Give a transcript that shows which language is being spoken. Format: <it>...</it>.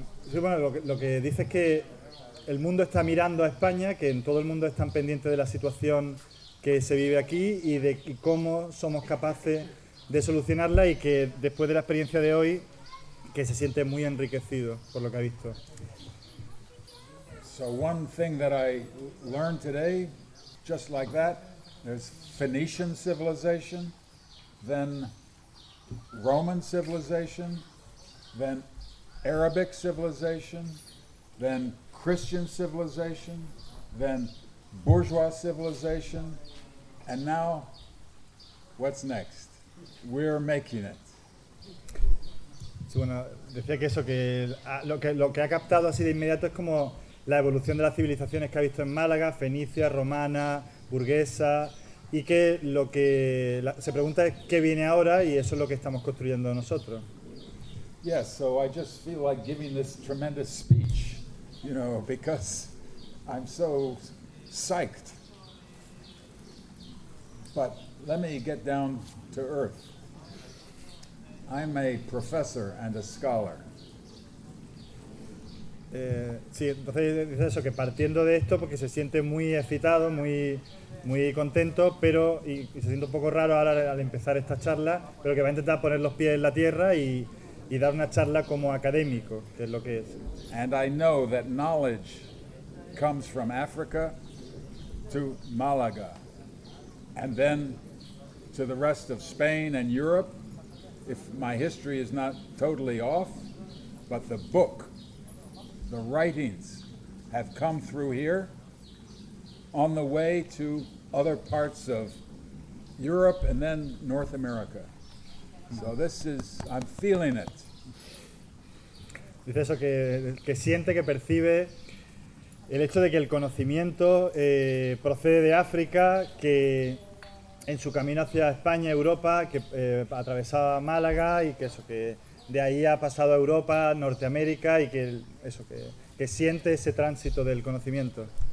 <es>Sí, bueno, lo que dice es que el mundo está mirando a España, que en todo el mundo están pendientes de la situación que se vive aquí y cómo somos capaces de solucionarla, y que después de la experiencia de hoy, que se siente muy enriquecido por lo que ha visto.</es> <en>So one thing that I learned today, just like that. There's Phoenician civilization, then Roman civilization, then Arabic civilization, then Christian civilization, then bourgeois civilization, and now, what's next? We're making it.</en> <es>Sí, bueno, decía que eso, que lo que ha captado así de inmediato es como la evolución de las civilizaciones que ha visto en Málaga, Fenicia, Romana, Burguesa, y que lo que se pregunta es qué viene ahora, y eso es lo que estamos construyendo nosotros.</es> <en>Yes, so I just feel like giving this tremendous speech, you know, because I'm so psyched. But let me get down to earth. I'm a professor and a scholar.</en> <es>Sí, entonces dice eso, que partiendo de esto, porque se siente muy excitado, muy contento, pero y se siente un poco raro ahora al empezar esta charla, pero que va a intentar poner los pies en la tierra y dar una charla como académico, que es lo que es.</es> <en>And I know that knowledge comes from Africa to Málaga, and then to the rest of Spain and Europe, if my history is not totally off, but the book, the writings have come through here on the way to other parts of Europe and then North America. So this is, I'm feeling it.</en> <es>Dice eso, que siente, que percibe el hecho de que el conocimiento procede de África, que en su camino hacia España, Europa, que atravesaba Málaga, y que eso, que de ahí ha pasado a Europa, Norteamérica, y que eso, que siente ese tránsito del conocimiento.</es>